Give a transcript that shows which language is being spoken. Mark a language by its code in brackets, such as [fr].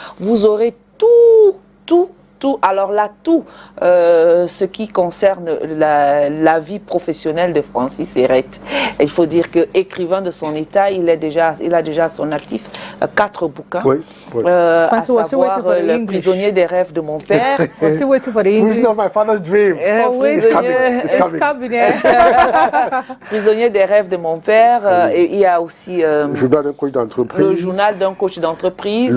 [fr] Vous aurez tout, alors là, tout ce qui concerne la vie professionnelle de Francis Serrette. Il faut dire que écrivain de son état, il a déjà à son actif 4 bouquins. Oui. À savoir Le prisonnier des rêves de mon père. [en] Still waiting for the English. Prison of my father's dream. It's coming. [fr] Prisonnier des rêves de mon père. Et il y a aussi le journal d'un coach d'entreprise. Le journal d'un coach d'entreprise.